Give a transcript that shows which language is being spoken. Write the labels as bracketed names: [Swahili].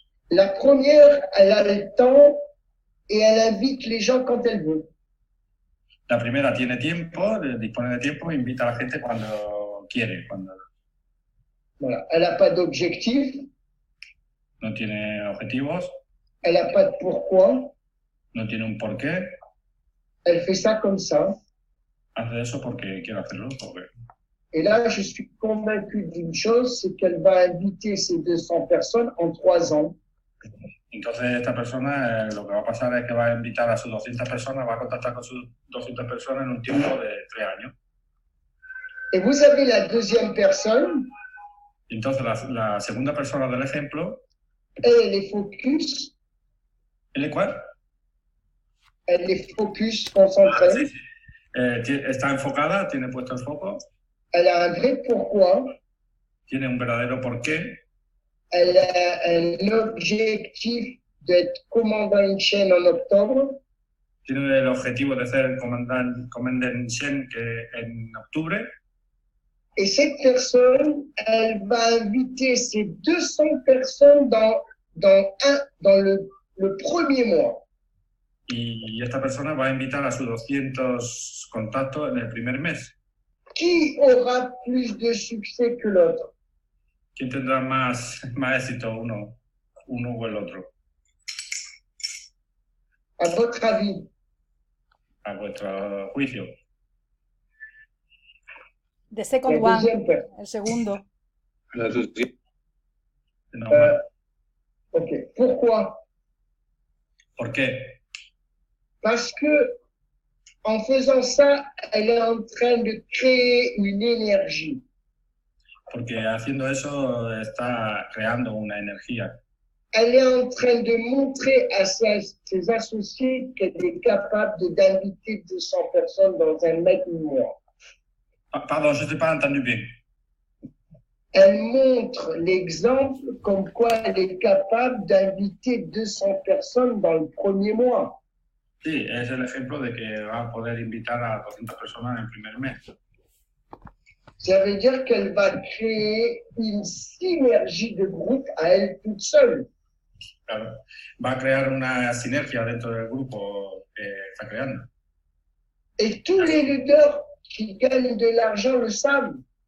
[French] La première, elle a le temps et elle invite les gens quand elle veut. [Spanish] La primera tiene tiempo, dispone de tiempo e invita a la gente cuando quiere. [French] Voilà. Elle n'a pas d'objectif. [Spanish] No tiene objetivos. [French] Elle n'a pas de pourquoi. [Spanish] No tiene un porqué. [French] Elle fait ça comme ça. [Spanish] Hace eso porque quiere hacerlo. [French] Et là, je suis convaincu d'une chose, c'est qu'elle va inviter ces 200 personnes en 3 ans. [Spanish] Entonces, esta persona, lo que va a pasar es que va a invitar a sus 200 personas, va a contactar con sus 200 personas en un tiempo de 3 años. [French] Et vous avez la deuxième personne. [Spanish] Entonces, la segunda persona del ejemplo. [French] Elle est focus. ¿Elle est quoi? Elle est focus, concentrée. [Spanish] Sí. Está enfocada, tiene puesto el foco. [French] Elle a un vrai pourquoi. [Spanish] Tiene un verdadero porqué. [French] Elle a un objectif d'être commandant en chaîne en octobre. [Spanish] Tiene el objetivo de ser commandant en chaîne en octubre. [French] Et cette personne, elle va inviter ces 200 personnes dans le premier mois. [Spanish] Y esta persona va a invitar a sus 200 contactos en el primer mes. [French] Qui aura plus de succès que l'autre? [Spanish] ¿Quién tendrá más éxito, uno o el otro? [French] À votre avis? [Spanish] A vuestro juicio. [English] The second one, [Spanish] el segundo. No, [French] ok. Pourquoi? [Spanish] ¿Por qué? [French] Parce que en faisant ça, elle est en train de créer une énergie. [Spanish] Porque haciendo eso está creando una energía. [French] Elle est en train de montrer à ses associés qu'elle est capable d'inviter 200 personnes dans un même mois. Pardon, je ne t'ai pas entendu bien. Elle montre l'exemple comme quoi elle est capable d'inviter 200 personnes dans le premier mois. [Spanish] Sí, es el ejemplo de que va a poder invitar a 200 personas en el primer mes. [French] Ça veut dire qu'elle va créer une synergie de groupe à elle toute seule. [Spanish] Claro, va a crear una sinergia dentro del grupo que está creando. [French] Et tous les leaders qui gagnent de l'argent le savent.